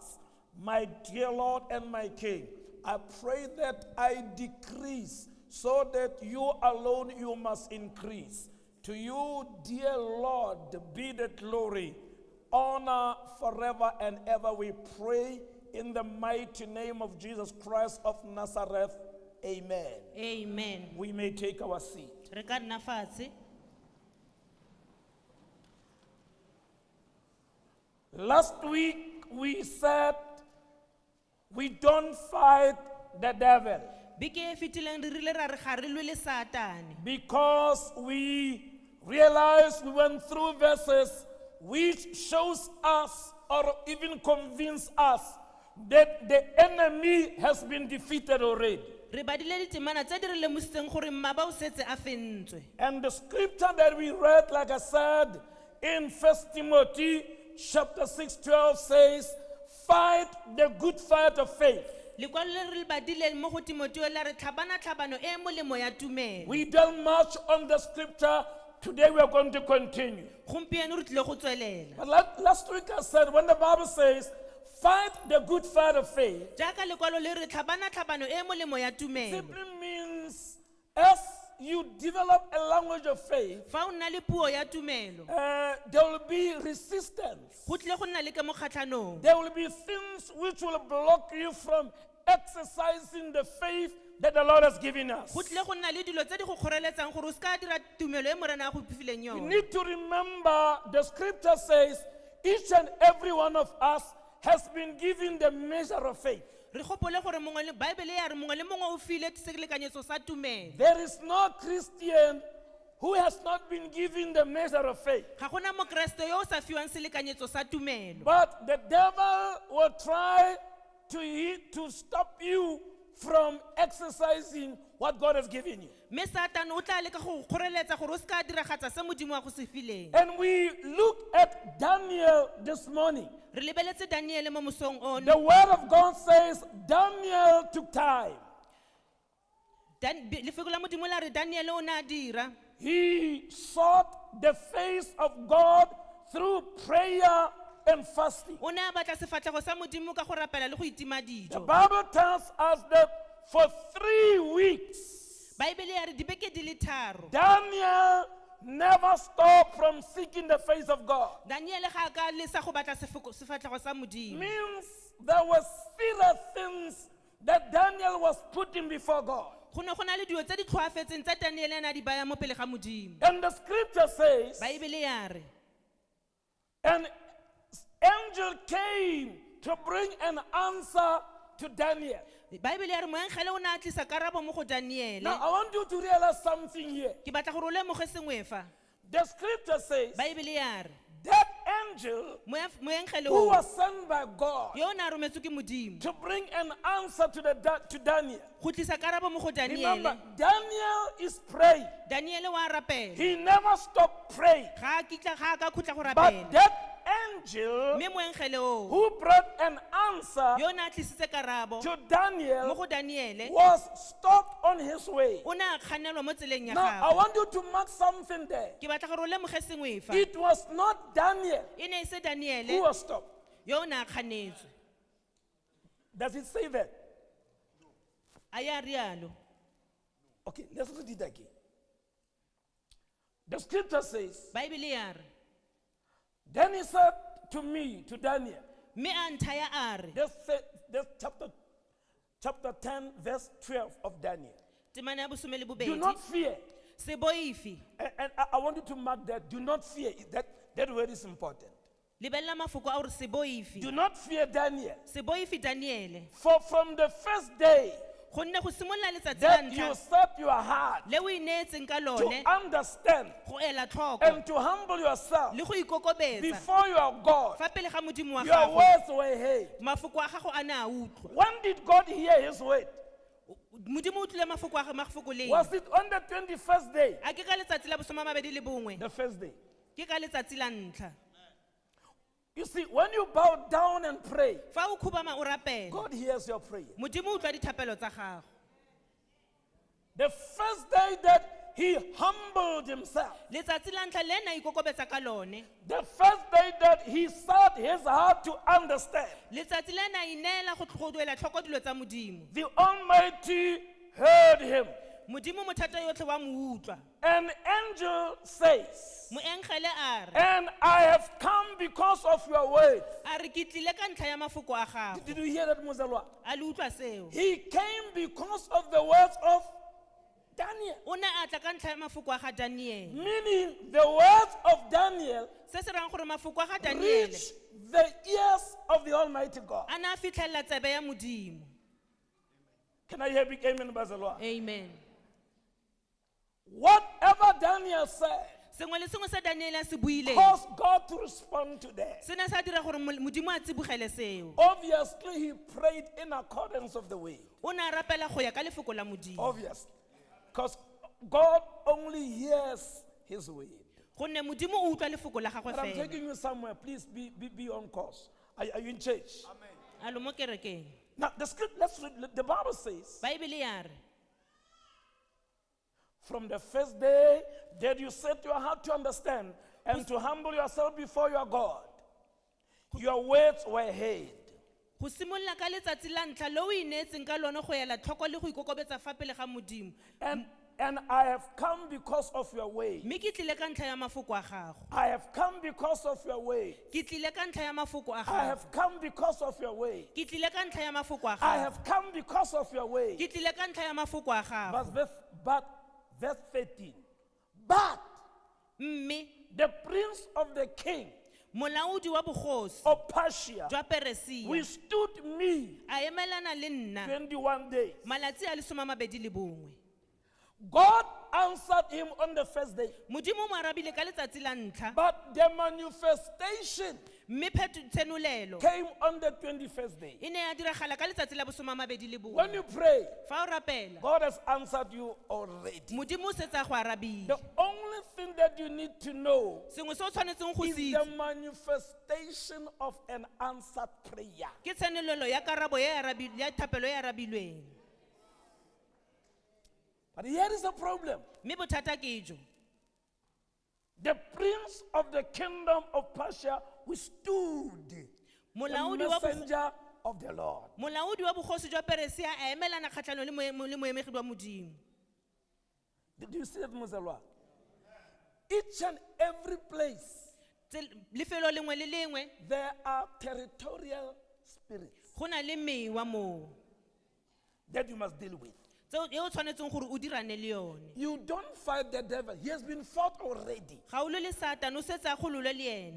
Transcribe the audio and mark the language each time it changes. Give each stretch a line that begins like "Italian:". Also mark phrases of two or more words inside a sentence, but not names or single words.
English: My dear Lord and my King, I pray that I decrease so that you alone you must increase. To you, dear Lord, be the glory, honor forever and ever. We pray in the mighty name of Jesus Christ of Nazareth. Amen. Amen. We may take our seat.
Tswana: Re ka nna fatshe.
English: Last week we said we don't fight the devil
Tswana: Beke e fetileng re rile ra re ga re lwe le Satane.
English: because we realized we went through verses which shows us or even convince us that the enemy has been defeated already.
Tswana: Re badile ditemana tse di re lemositseng gore mmaba o setse a fentswe.
English: And the scripture that we read, like I said, in 1 Timothy chapter 6:12 says, fight the good fight of faith.
Tswana: Lekwalo le re le badileng mo go Timoteo la re tlhabana tlhabano e molemo ya tumelo.
English: We dealt much on the scripture. Today we are going to continue.
Tswana: Gompieno re tlile go tswelela.
English: But last week I said, when the Bible says, fight the good fight of faith,
Tswana: Jaaka lekwalo le re tlhabana tlhabano e molemo ya tumelo.
English: simply means as you develop a language of faith,
Tswana: Fa o nna le puo ya tumelo,
English: there will be resistance.
Tswana: go tlile go nna le ke mo kgatlhanong.
English: There will be things which will block you from exercising the faith that the Lord has given us.
Tswana: Go tlile go nna le dilo tse di go kgoreletsang gore o se ka dira tumelo e morena a go pifileng
English: You
Tswana: yone.
English: need to remember the scripture says each and every one of us has been given the measure of faith.
Tswana: Re gopole gore mongwe le Bible ya re mongwe le mongwe o file selekanyetso sa tumelo.
English: There is no Christian who has not been given the measure of faith.
Tswana: Ga gona mokreste yo o sa fiwang selekanyetso sa tumelo.
English: But the devil will try to stop you from exercising what God has given you.
Tswana: Mme Satane o tla leka go kgoreletsa gore o se ka diragatsa se modimo wa go se fileng.
English: And we look at Daniel this morning.
Tswana: Re lebeletse Daniele mo mosong ono.
English: The word of God says Daniel took time.
Tswana: Lefoko la modimo la re Daniele o ne a dira.
English: He sought the face of God through prayer and fasting.
Tswana: O ne a batla sefatlhego sa modimo ka go rapela le go itima
English: The
Tswana: dijo.
English: Bible tells us that for 3 weeks,
Tswana: Bible ya re dibeke di le tharo.
English: Daniel never stopped from seeking the face of God.
Tswana: Daniele ga ka lesa go batla sefatlhego sa modimo.
English: Means there were serious things that Daniel was putting before God.
Tswana: Go ne go na le dilo tse di tlhoafetseng tsa Daniele a na di baya mo pele ga modimo.
English: And the scripture says,
Tswana: Bible ya re
English: an angel came to bring an answer to Daniel.
Tswana: Bible ya re moengele o ne a tlisa karabo mo go Daniele.
English: Now I want you to realize something here.
Tswana: Ke batla gore o lemoge sengwe fa.
English: The scripture says
Tswana: Bible ya re
English: that angel
Tswana: moengele
English: who
Tswana: o
English: was sent by God
Tswana: yo o ne a rometswe ke modimo
English: to bring an answer to Daniel.
Tswana: go tlisa karabo mo go
English: Remember,
Tswana: Daniele.
English: Daniel is praying.
Tswana: Daniele wa rapela.
English: He never stopped praying.
Tswana: Ga a ka khutla go
English: But
Tswana: rapela.
English: that angel
Tswana: Mme moengele o
English: who brought an answer
Tswana: yo o ne a tlisitse karabo
English: to
Tswana: mo Daniel go Daniele
English: was stopped on his way.
Tswana: o ne a kganelwa mo tseleng ya
English: Now, I
Tswana: gagwe.
English: want you to mark something there.
Tswana: Ke batla gore o lemoge sengwe fa.
English: It was not Daniel
Tswana: E ne e se
English: who
Tswana: Daniele
English: was stopped.
Tswana: yo o ne a kganetswe.
English: Does it say that?
Tswana: A ya rialo.
English: Okay, let's read it again. The scripture says,
Tswana: Bible ya re
English: then he said to me, to Daniel,
Tswana: mme a nthaya a re
English: this chapter 10, verse 12 of Daniel.
Tswana: temana ya bosome le
English: Do
Tswana: bobedi
English: not fear.
Tswana: se boifi.
English: And I want you to mark that. Do not fear. That word is important.
Tswana: Lebelela mafoko a gore se boifi.
English: Do not fear Daniel.
Tswana: Se boifi Daniele.
English: For from the first day
Tswana: Gonne go simolola letsatsi la
English: that you
Tswana: ntlha
English: set your heart
Tswana: le o ineetseng ka
English: to
Tswana: lone
English: understand
Tswana: go ela tlhoko
English: and to humble yourself
Tswana: le go ikokobetsa
English: before your God,
Tswana: fa pele ga modimo wa
English: your
Tswana: gago
English: words were heard.
Tswana: mafoko a gago a ne a utlwa.
English: When did God hear his word?
Tswana: Modimo o tlile mafoko leng.
English: Was it on the 21st day?
Tswana: A ke ka letsatsi la bosome a mabedi le bongwe
English: The first day.
Tswana: ke ka letsatsi la ntlha.
English: You see, when you bow down and pray,
Tswana: Fa o khubama o rapela
English: God hears your prayer.
Tswana: modimo o utlwa dithapelo tsa gago.
English: The first day that he humbled himself,
Tswana: Letsatsi la ntlha le ena a ikokobetsa ka lone.
English: the first day that he set his heart to understand,
Tswana: Letsatsi le ena a ineela go duela tlhoko dilo tsa modimo.
English: the Almighty heard him.
Tswana: modimo mothata yotlhe wa mo utlwa
English: An angel says,
Tswana: moenkgele a re
English: and I have come because of your word.
Tswana: a re ke tlile ka ntlha ya mafoko a gago
English: Did you hear that, Muzalwa?
Tswana: a le utlwa seo
English: He came because of the words of Daniel.
Tswana: o ne a tla ka ntlha ya mafoko a ga daniele
English: Meaning the words of Daniel
Tswana: se se rang gore mafoko a ga daniele
English: reached the ears of the Almighty God.
Tswana: a ne a fitlhelela tsebe ya modimo
English: Can I hear big amen, Bazalwa? amen Whatever Daniel said
Tswana: sengwe le sengwe se daniele a se buileng
English: caused God to respond to that.
Tswana: se ne sa dira gore modimo a tsibogele seo
English: Obviously, he prayed in accordance of the way. o ne a rapela go ya ka lefoko la modimo Obviously. Because God only hears his word.
Tswana: gonne modimo o utlwa lefoko la gagwe
English: But I'm
Tswana: fela
English: taking you somewhere. Please be on course. Are you in church?
Tswana: a lo mo kerekeng
English: Now, the script, let's read. The Bible says,
Tswana: baebele ya re
English: from the first day that you set your heart to understand and to humble yourself before your God, your words were heard.
Tswana: go simolola ka letsatsi la ntlha le o ineetseng ka lone go ela tlhoko le go ikokobetsa fa pele ga modimo
English: And I have come because of your way.
Tswana: mme ke tlile ka ntlha ya mafoko a gago
English: I have come because of your way.
Tswana: ke tlile ka ntlha ya mafoko a
English: I
Tswana: gago
English: have come because of your way.
Tswana: ke tlile ka ntlha ya mafoko a
English: I
Tswana: gago
English: have come because of your way.
Tswana: ke tlile ka ntlha ya mafoko a gago
English: But verse 13. But
Tswana: mme
English: the prince of the king
Tswana: molaodi wa bogosi
English: of Persia
Tswana: jwa peresia
English: withstood me
Tswana: a emelana le nna
English: 21 days.
Tswana: malatsi a le 21
English: God answered him on the first day.
Tswana: modimo o mo arabile ka letsatsi la ntlha
English: But the manifestation
Tswana: mme tshenolelo
English: came on the 21st day.
Tswana: e ne ya diragala ka letsatsi la bo
English: When you pray,
Tswana: fa o rapela
English: God has answered you already.
Tswana: modimo o setse a go arabile
English: The only thing that you need to know
Tswana: sengwe se o tshwanetseng go
English: is
Tswana: se
English: the
Tswana: itse
English: manifestation of an answered prayer.
Tswana: ke tshenelelo ya karabo ya thapelo e arabilweng
English: But here is the problem.
Tswana: mme bothata ke jo
English: The prince of the kingdom of Persia withstood the
Tswana: molaodi wa
English: messenger of the Lord.
Tswana: bogosi jwa peresia a emelana kgatlhanong le moemegi wa modimo
English: Did you see that, Muzalwa? Each and every place,
Tswana: lefelo lengwe le lengwe
English: there are territorial spirits
Tswana: go na le mewa moo
English: that you must deal with.
Tswana: e o tshwanetseng gore o dirane le yone
English: You don't fight the devil. He has been fought already.
Tswana: ga o le le satane o setse a gololwe le ene